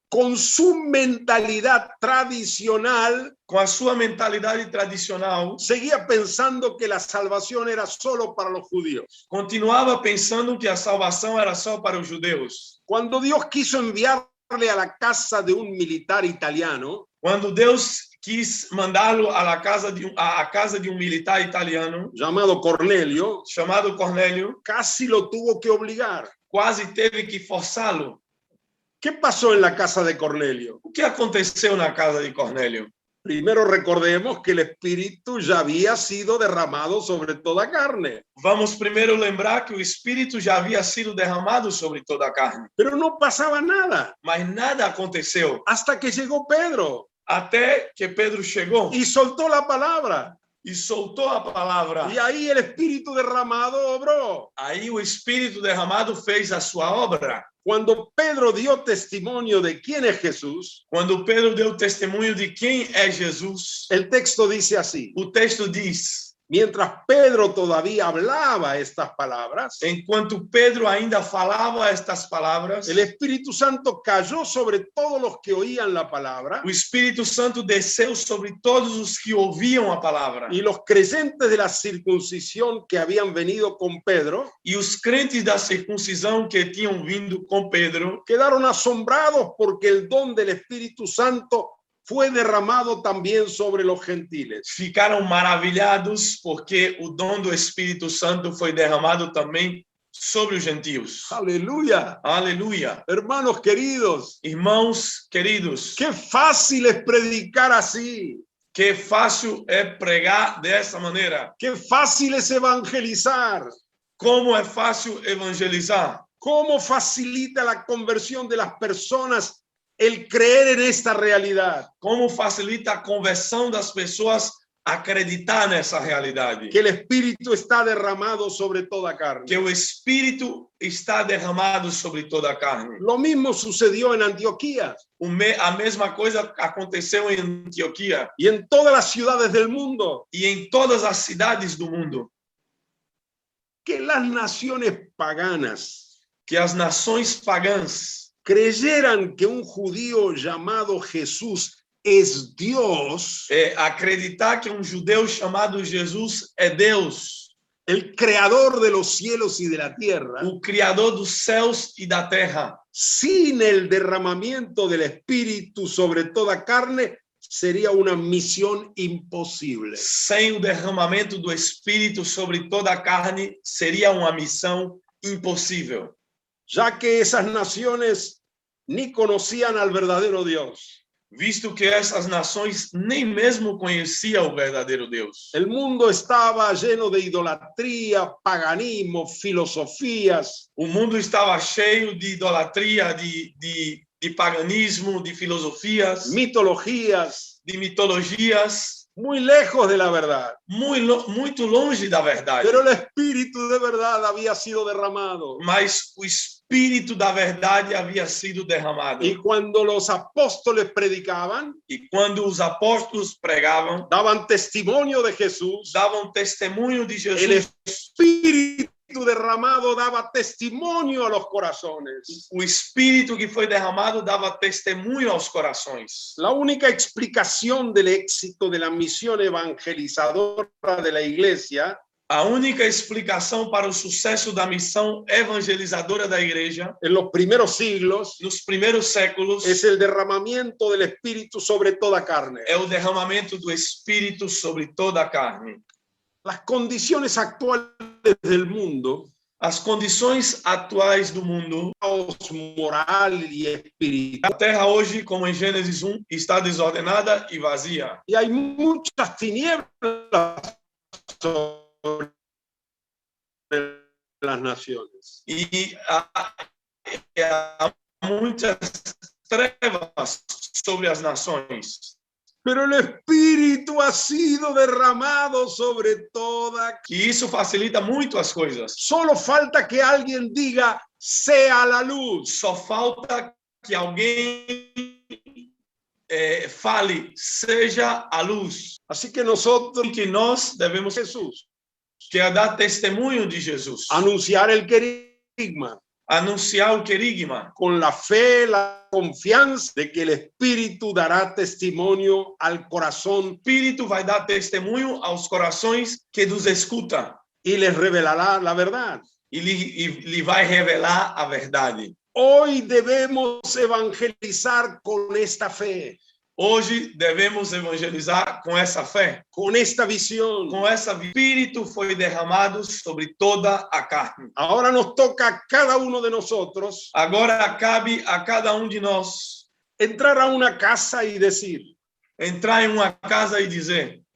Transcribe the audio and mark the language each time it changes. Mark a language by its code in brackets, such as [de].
[es] con su mentalidad tradicional, [pt] com a sua mentalidade tradicional, [es] seguía pensando que la salvación era solo para los judíos. [pt] continuava pensando que a salvação era só para os judeus. [es] Cuando Dios quiso enviarle a la casa de un militar italiano, [pt] Quando Deus quis mandá-lo à casa de um militar italiano, [es] llamado Cornelio, [pt] chamado Cornélio, [es] casi lo tuvo que obligar. [pt] quase teve que forçá-lo. [es] ¿Qué pasó en la casa de Cornelio? [pt] O que aconteceu na casa de Cornélio? [es] Primero recordemos que el Espíritu ya había sido derramado sobre toda carne, [pt] Vamos primeiro lembrar que o Espírito já havia sido derramado sobre toda a carne, [es] pero no pasaba nada [pt] mas nada aconteceu [es] hasta que llegó Pedro [pt] até que Pedro chegou [es] y soltó la palabra. [pt] e soltou a palavra. [es] Y ahí el Espíritu derramado obró. [pt] Aí o Espírito derramado fez a sua obra. [es] Cuando Pedro dio testimonio de quién es Jesús, [pt] Quando Pedro deu testemunho de quem é Jesus, [es] el texto dice así: [pt] o texto diz: [es] mientras Pedro todavía hablaba estas palabras, [pt] enquanto Pedro ainda falava estas palavras, [es] el Espíritu Santo cayó sobre todos los que oían la palabra, [pt] o Espírito Santo desceu sobre todos os que ouviam a palavra. [es] y los creyentes de la circuncisión que habían venido con Pedro [pt] E os crentes da circuncisão que tinham vindo com Pedro [es] quedaron asombrados porque el don del Espíritu Santo fue derramado también sobre los gentiles. [pt] ficaram maravilhados porque o dom do Espírito Santo foi derramado também sobre os gentios. [es] Aleluya. [pt] Aleluia. [es] Hermanos queridos, [pt] Irmãos queridos, [es] qué fácil es predicar así, [pt] que fácil é pregar dessa maneira. [es] qué fácil es evangelizar, [pt] Como é fácil evangelizar. [es] cómo facilita la conversión de las personas el creer en esta realidad, [pt] Como facilita a conversão das pessoas acreditar nessa realidade. [es] que el Espíritu está derramado sobre toda carne. [pt] Que o Espírito está derramado sobre toda a carne. [es] Lo mismo sucedió en Antioquía [pt] A mesma coisa aconteceu em Antioquia [es] y en todas las ciudades del mundo, [pt] e em todas as cidades do mundo. [es] que las naciones paganas [pt] Que as nações pagãs [es] creyeran que un judío llamado Jesús es Dios, [pt] acreditar que judeu chamado Jesus é Deus, [es] el creador de los cielos y de la tierra, [pt] o Criador dos céus e da terra. [es] sin el derramamiento del Espíritu sobre toda carne, sería una misión imposible. [pt] Sem o derramamento do Espírito sobre toda a carne, seria uma missão impossível. [es] Ya que esas naciones ni conocían al verdadero Dios. [pt] Visto que essas nações nem mesmo conheciam o verdadeiro Deus. [es] El mundo estaba lleno de idolatría, paganismo, filosofías, [pt] O mundo estava cheio de idolatria, de paganismo, de filosofias, [es] mitologías, [pt] de mitologias, [es] muy lejos de la verdad. [pt] muito longe da verdade. [es] Pero el Espíritu de verdad había sido derramado. [pt] Mas o Espírito da verdade havia sido derramado. [es] Y cuando los apóstoles predicaban, [pt] E quando os apóstolos pregavam, [es] daban testimonio de Jesús, [pt] davam testemunho de [es] el [pt] Jesus. [es] Espíritu derramado daba testimonio a los corazones. [pt] O Espírito que foi derramado dava testemunho aos corações. [es] La única explicación del éxito de la misión evangelizadora de la iglesia [pt] A única explicação para o sucesso da missão evangelizadora da igreja [es] en los primeros siglos [pt] nos primeiros séculos [es] es el derramamiento del Espíritu sobre toda carne. [pt] é o derramamento do Espírito sobre toda a carne. [es] Las condiciones actuales del mundo, [pt] As condições atuais do mundo, [es] caos moral y espiritual, [pt] a terra hoje, como em Gênesis 1, está desordenada e vazia. [es] y hay muchas tinieblas sobre las naciones. [pt] E há muitas trevas sobre as nações. [es] Pero el Espíritu ha sido derramado sobre toda. [pt] E isso facilita muito as coisas. [es] Solo falta que alguien diga, sea la luz. [pt] Só falta que alguém fale, seja a luz. [es] Así que nosotros, [pt] Que nós devemos [es] Jesús, [pt] que é dar testemunho de Jesus, [es] anunciar el querigma, [pt] anunciar o querigma, [es] con la fe, la confianza de que el Espíritu dará testimonio al corazón [pt] o Espírito vai dar testemunho aos corações que nos escutam [es] y les revelará la verdad. [pt] e lhe vai revelar a verdade. [es] Hoy debemos evangelizar con esta fe, [pt] Hoje devemos evangelizar com essa fé, [es] con esta visión. [pt] com essa Espírito foi derramado sobre toda a carne. [es] Ahora nos toca a cada uno de nosotros [pt] Agora cabe a cada de nós [es] entrar a una casa y decir, [pt] entrar em uma casa e dizer: